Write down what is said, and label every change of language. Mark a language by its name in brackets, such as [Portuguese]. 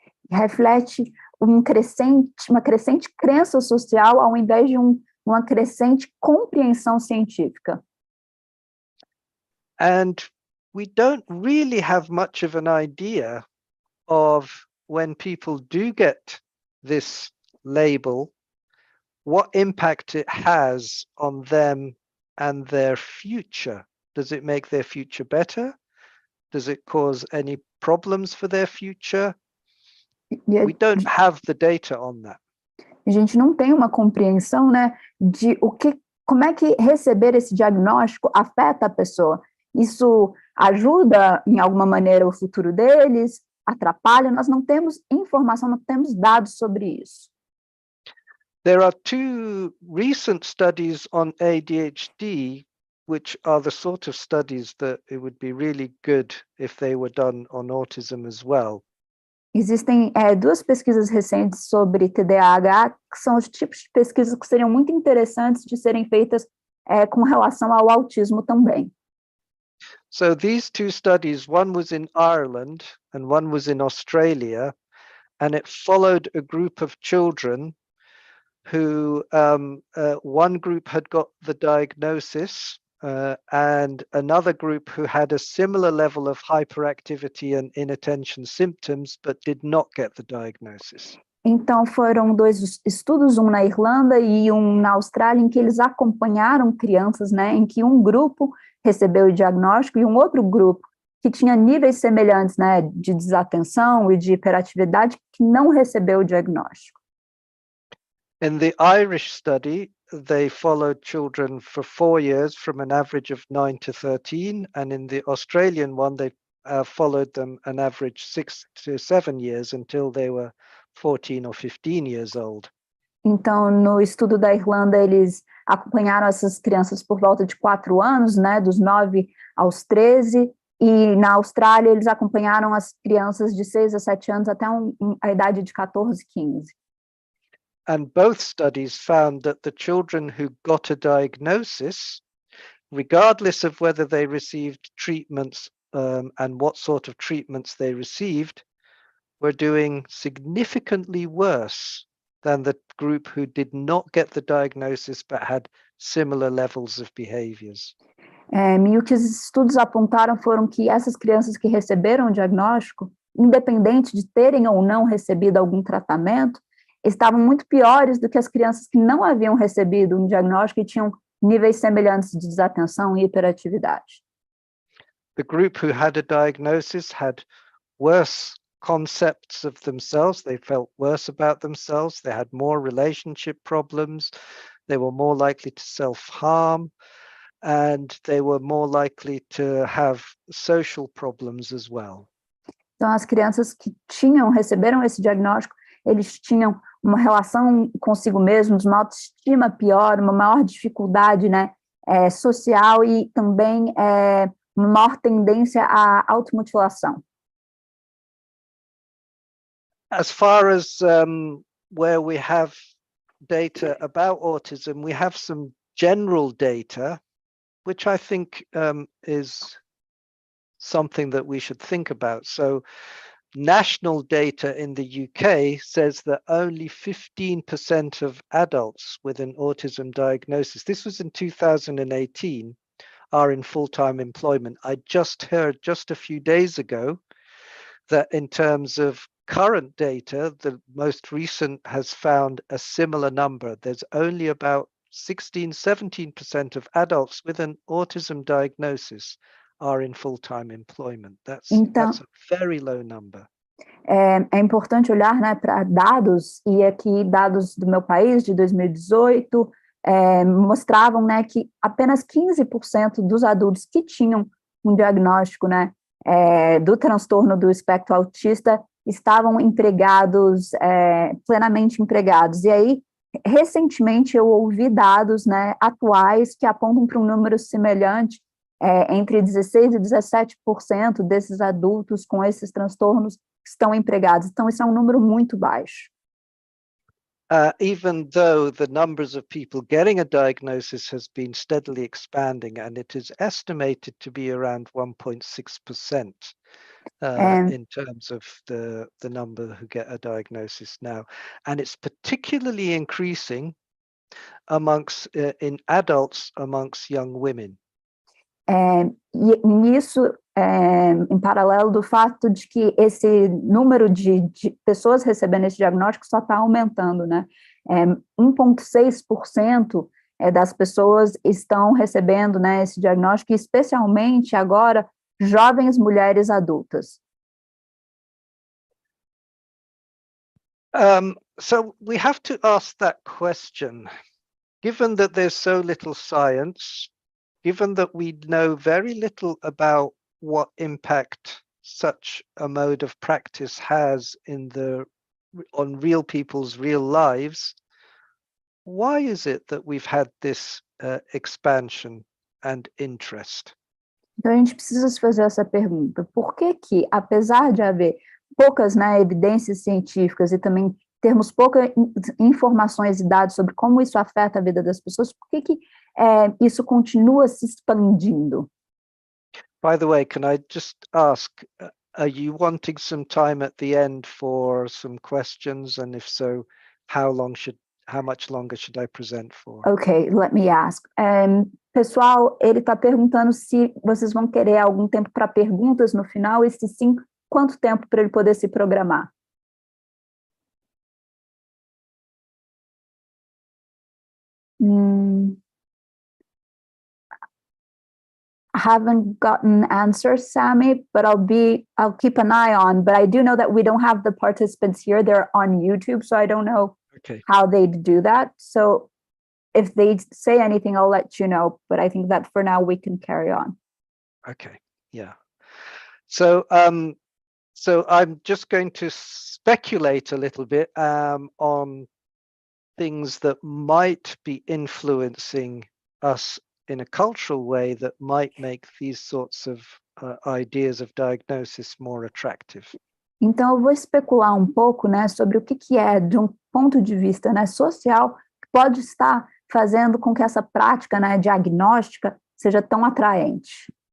[Portuguese] Reflete uma crescente crença social ao invés de uma crescente compreensão científica. [English] And we don't really have much of an idea of when people do get this label, what impact it has on them and their future. Does it make their future better? Does it cause any problems for their future? We don't have the data on that. [Portuguese] A gente não tem uma compreensão, né, de como é que receber esse diagnóstico afeta a pessoa. Isso ajuda, em alguma maneira, o futuro deles, atrapalha, nós não temos informação, não temos dados sobre isso. [English] There are two recent studies on ADHD, which are the sort of studies that it would be really good if they were done on autism as well. [Portuguese] Existem duas pesquisas recentes sobre TDAH, que são os tipos de pesquisas que seriam muito interessantes de serem feitas com relação ao autismo também. [English] So these two studies, one was in Ireland and one was in Australia, and it followed a group of children who one group had got the diagnosis and another group who had a similar level of hyperactivity and inattention symptoms but did not get the diagnosis. [Portuguese] Então foram dois estudos, um na Irlanda e um na Austrália, em que eles acompanharam crianças, né, em que um grupo recebeu o diagnóstico e um outro grupo que tinha níveis semelhantes, né, de desatenção e de hiperatividade, que não recebeu o diagnóstico. [English] In the Irish study, they followed children for 4 years from an average of 9 to 13, and in the Australian one, they followed them an average 6 to 7 years until they were 14 or 15 years old. [Portuguese] Então, no estudo da Irlanda, eles acompanharam essas crianças por volta de 4 anos, né, dos 9 aos 13, e na Austrália eles acompanharam as crianças de 6 a 7 anos até a idade de 14, 15. [English] And both studies found that the children who got a diagnosis, regardless of whether they received treatments and what sort of treatments they received, were doing significantly worse than the group who did not get the diagnosis but had similar levels of behaviors. [Portuguese] E o que os estudos apontaram foram que essas crianças que receberam o diagnóstico, independente de terem ou não recebido algum tratamento, estavam muito piores do que as crianças que não haviam recebido um diagnóstico e tinham níveis semelhantes de desatenção e hiperatividade. [English] The group who had a diagnosis had worse concepts of themselves. They felt worse about themselves. They had more relationship problems. They were more likely to self-harm, and they were more likely to have social problems as well. [Portuguese] Então, as crianças que receberam esse diagnóstico, eles tinham uma relação consigo mesmos, uma autoestima pior, uma maior dificuldade, né, social e também uma maior tendência à automutilação. [English] As far as where we have data about autism, we have some general data, which I think is something that we should think about. So national data in the UK says that only 15% of adults with an autism diagnosis, this was in 2018, are in full-time employment. I just heard just a few days ago that in terms of current data, the most recent has found a similar number. There's only about 16-17% of adults with an autism diagnosis are in full-time employment. That's a very low number. [Portuguese] É importante olhar, né, para dados, e aqui dados do meu país, de 2018, mostravam, né, que apenas 15% dos adultos que tinham um diagnóstico, né, do transtorno do espectro autista estavam empregados, plenamente empregados. E aí, recentemente, eu ouvi dados, né, atuais que apontam para um número semelhante, entre 16% e 17% desses adultos com esses transtornos estão empregados. Então, isso é um número muito baixo. [English] Even though the numbers of people getting a diagnosis has been steadily expanding, and it is estimated to be around 1.6%. in terms of the number who get a diagnosis now. And it's particularly increasing amongst in adults, amongst young women. [Portuguese] E nisso, em paralelo do fato de que esse número de pessoas recebendo esse diagnóstico só está aumentando, né? 1,6% das pessoas estão recebendo, né, esse diagnóstico, especialmente agora, jovens mulheres adultas. [English] So we have to ask that question. Given that there's so little science, given that we know very little about what impact such a mode of practice has on real people's real lives, why is it that we've had this expansion and interest? [Portuguese] Então a gente precisa se fazer essa pergunta: por que que, apesar de haver poucas, né, evidências científicas e também termos poucas informações e dados sobre como isso afeta a vida das pessoas, por que que isso continua se expandindo? [English] By the way, can I just ask, are you wanting some time at the end for some questions? And if so, how much longer should I present for? Okay, let me ask. [Portuguese] Pessoal, ele está perguntando se vocês vão querer algum tempo para perguntas no final, e se sim, quanto tempo para ele poder se programar? [English] I haven't gotten answers, Sammy, but I'll keep an eye on. But I do know that we don't have the participants here. They're on YouTube, so I don't know how they do that. So if they say anything, I'll let you know. But I think that for now we can carry on. Okay, yeah. So so I'm just going to speculate a little bit on things that might be influencing us in a cultural way that might make these sorts of ideas of diagnosis more attractive. [Portuguese] Então eu vou especular um pouco, né, sobre o que é, de um ponto de vista, né, social, que pode estar fazendo com que essa prática, né, diagnóstica seja tão atraente.